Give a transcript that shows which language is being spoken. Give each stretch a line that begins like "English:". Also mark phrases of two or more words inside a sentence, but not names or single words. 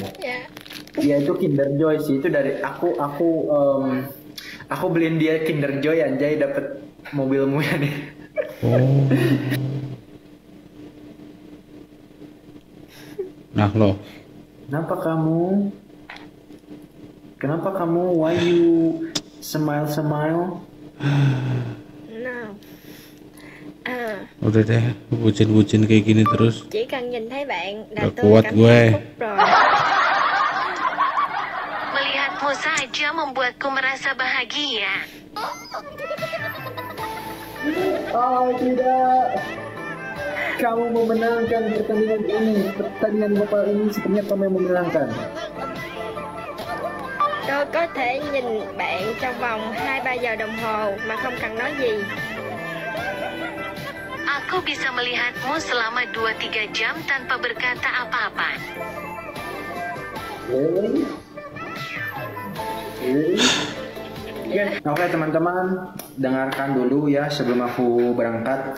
Indonesian: Ya itu Kinder Joy sih, itu dari aku beliin dia Kinder Joy anjay, dapat mobilmu ya nih. Oh. Nah loh. Kenapa kamu?
English: Why you smile?
Indonesian: Udah deh, bucin kayak gini terus.
Vietnamese: Chỉ cần nhìn thấy bạn là
Indonesian: Gak
Vietnamese: tôi
Indonesian: kuat
Vietnamese: cảm
Indonesian: gue.
Vietnamese: thấy hạnh phúc rồi.
Indonesian: Melihatmu saja membuatku merasa bahagia. Oh tidak, kamu memenangkan pertandingan global ini, sepertinya kamu yang memenangkan.
Vietnamese: Tôi có thể nhìn bạn trong vòng 2-3 giờ đồng hồ mà không cần nói gì.
Indonesian: Aku bisa melihatmu selama 2-3 jam tanpa berkata apa-apa.
English: Really?
Indonesian: Oke teman-teman, dengarkan dulu ya sebelum aku berangkat.